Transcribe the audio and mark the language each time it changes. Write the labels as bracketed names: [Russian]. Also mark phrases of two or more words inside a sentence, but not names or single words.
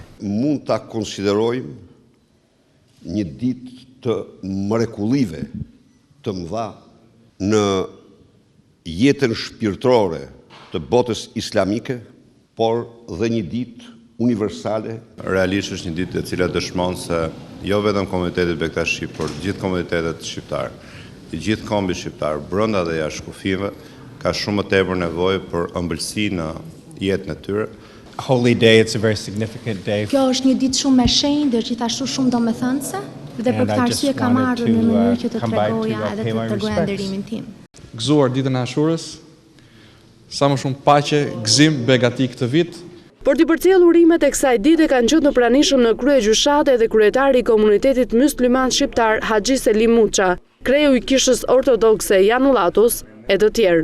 [Albanian] Mund ta konsiderojmë një ditë të mrekullive të mëdha në jetën shpirtërore të botës islamike, por dhe një ditë universale. Realisht është një ditë e cila dëshmon se jo vetëm komunitetit bektashi, por gjithë komunitetet shqiptar, i gjithë kombi shqiptar, brenda dhe jashtë kufive, ka shumë më tepër nevojë për ëmbëlsi në jetën e tyre. [English] Holy day, it's a very significant day. [Albanian] Kjo është një ditë shumë e shenjtë dhe gjithashtu shumë domethënëse, dhe për këtë arsye kam ardhur në mënyrë që të tregoja edhe të tregoja nderimin tim. Gëzuar ditën e Ashurës, sa më shumë paqe, gëzim, begati këtë vit. Për t'i përcjellur urimet e kësaj dite kanë qenë të pranishëm në krye gjyshatë edhe kryetari i komunitetit mysliman shqiptar Haxhi Selim Muça, kreu i kishës ortodokse Janullatus e të tjerë.